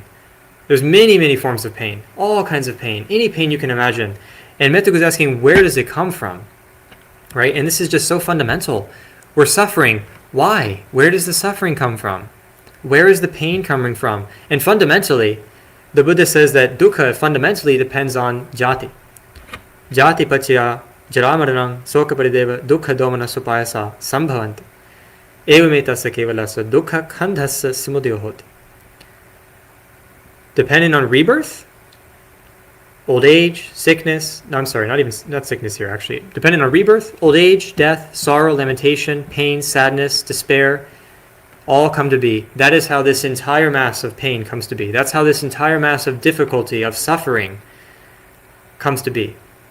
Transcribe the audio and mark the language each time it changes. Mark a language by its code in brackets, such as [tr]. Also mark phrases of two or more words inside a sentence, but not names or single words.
[en] There's many, many forms of pain, all kinds of pain, any pain you can imagine. And Mettagu is asking, where does it come from? Right? And this is just so fundamental. We're suffering. Why? Where does the suffering come from? Where is the pain coming from? And fundamentally, the Buddha says that dukkha fundamentally depends on jati. [pi] Jati pachya jaramaranam soka parideva dukkha domana supayasa sambhavanti. Evametasya kevalasa dukkha khandhasya simudyo hoti. [en] dependent on rebirth, old age, sickness. No, I'm sorry, not sickness here, actually. Dependent on rebirth, old age, death, sorrow, lamentation, pain, sadness, despair, all come to be. That is how this entire mass of pain comes to be. That's how this entire mass of difficulty, of suffering, comes to be.